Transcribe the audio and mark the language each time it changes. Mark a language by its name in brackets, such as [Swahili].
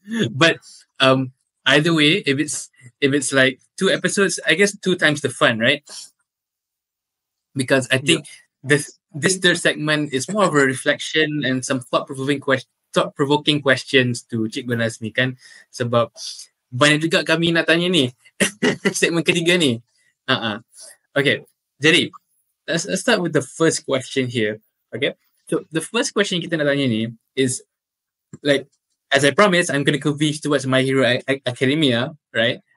[English] But either way, if it's like 2 episodes, I guess 2 times the fun, right? Because I think this third segment is more of a reflection and some thought-provoking questions to Cikgu Nazmi kan. [Malay] Sebab banyak juga kami nak tanya ni. Segmen ketiga ni. [English] Okay, jadi let's start with the first question here. Okay, so the first question [Malay] kita nak tanya ni [English] is, like, as I promised, I'm going to converge towards My Hero Academia, right?